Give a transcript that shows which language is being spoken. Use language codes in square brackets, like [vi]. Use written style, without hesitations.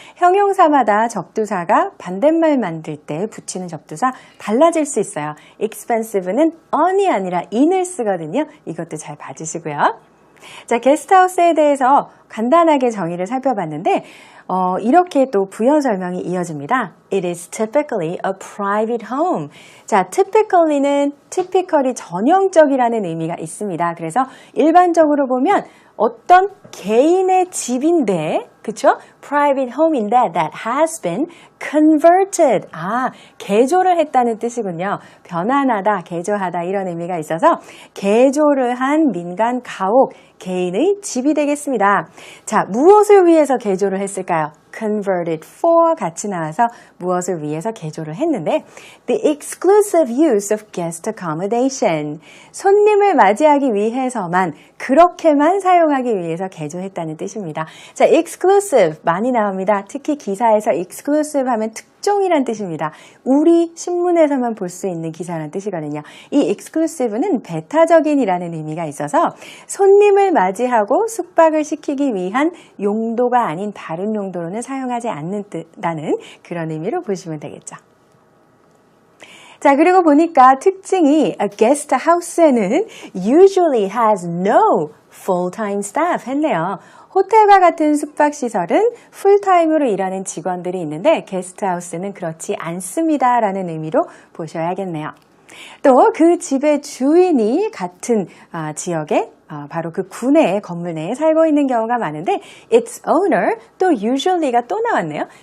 [ko] 형용사마다 접두사가 반대말 만들 때 붙이는 접두사 달라질 수 있어요. expensive는 on이 아니라 in을 쓰거든요. 이것도 잘 봐주시고요. 자, 게스트하우스에 대해서 간단하게 정의를 살펴봤는데 이렇게 또 부연 설명이 이어집니다. [en] It is typically a private home. [ko] 자, typically는 typically 전형적이라는 의미가 있습니다. 그래서 일반적으로 보면 어떤 개인의 집인데, 그쵸? [en] private home인데 that has been converted. [ko] 개조를 했다는 뜻이군요. 변환하다, 개조하다 이런 의미가 있어서 개조를 한 민간 가옥, 개인의 집이 되겠습니다. 자, 무엇을 위해서 개조를 했을까요? [en] converted for [ko] 같이 나와서 무엇을 위해서 개조를 했는데 [en] the exclusive use of guest accommodation. [ko] 손님을 맞이하기 위해서만 그렇게만 사용하기 위해서 개조했다는 뜻입니다. 자, exclusive 많이 나옵니다. 특히 기사에서 exclusive 하면 특종이란 뜻입니다. 우리 신문에서만 볼 수 있는 기사라는 뜻이거든요. 이 exclusive는 배타적인이라는 의미가 있어서 손님을 맞이하고 숙박을 시키기 위한 용도가 아닌 다른 용도로는 사용하지 않는다는 그런 의미로 보시면 되겠죠. 자, 그리고 보니까 특징이 [en] a guest house에는 usually has no full-time staff [ko] 했네요. 호텔과 같은 숙박시설은 풀타임으로 일하는 직원들이 있는데 게스트하우스는 그렇지 않습니다라는 의미로 보셔야겠네요. 또 그 집의 주인이 같은 지역에 바로 그 구내에 건물 내에 살고 있는 경우가 많은데 [en] its owner [ko] 또 usually가 또 나왔네요.